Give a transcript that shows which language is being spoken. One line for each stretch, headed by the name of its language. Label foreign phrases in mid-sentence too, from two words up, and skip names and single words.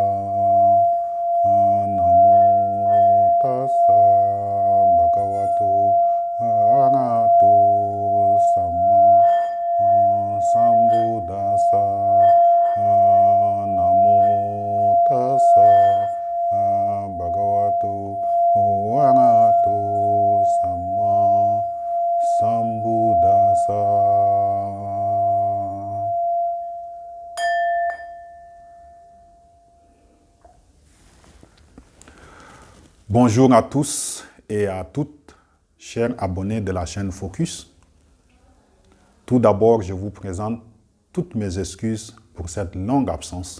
Pali: Namo tassa bhagavato arahato sama sambuddhasa. Namo tassa bhagavato arahato sama sambuddhasa.
French: Bonjour à tous et à toutes, chers abonnés de la chaîne Focus. Tout d'abord, je vous présente toutes mes excuses pour cette longue absence.